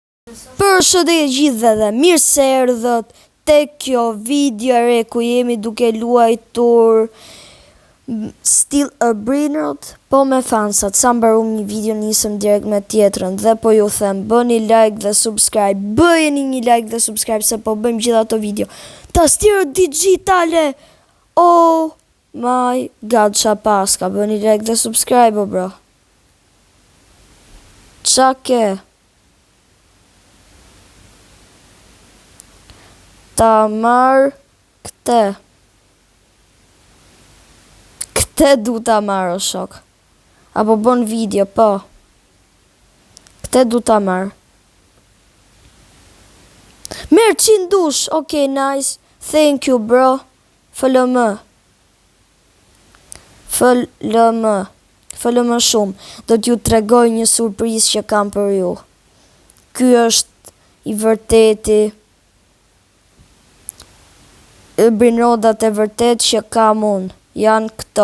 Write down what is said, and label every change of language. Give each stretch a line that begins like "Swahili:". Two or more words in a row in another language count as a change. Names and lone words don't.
Albanian: Përshëndetje gjithëve dhe mirë se erdhët te kjo video e re ku jemi duke luajtur Still a Brainrot, po me fansat. Sa mbarum një video nisëm direkt me tjetrën dhe po ju them bëni like dhe subscribe. Bëjeni një like dhe subscribe se po bëjmë gjitha ato video. Tastiera digjitale.
English: Oh my god,
Albanian: qa paska. Bëni like dhe subscribe o bro. Qa ke? Ta marr këte. Këte du ta marr o shok. Apo bon video, po. Këte du ta marr. Merë 100 dush.
English: Ok, nice. Thank you, bro.
Albanian: FLM. FLM shumë. Do t'ju tregoj një surprizë që kam për ju. Ky është i vërteti. Brainrotat e vërtet që kam unë, janë këto.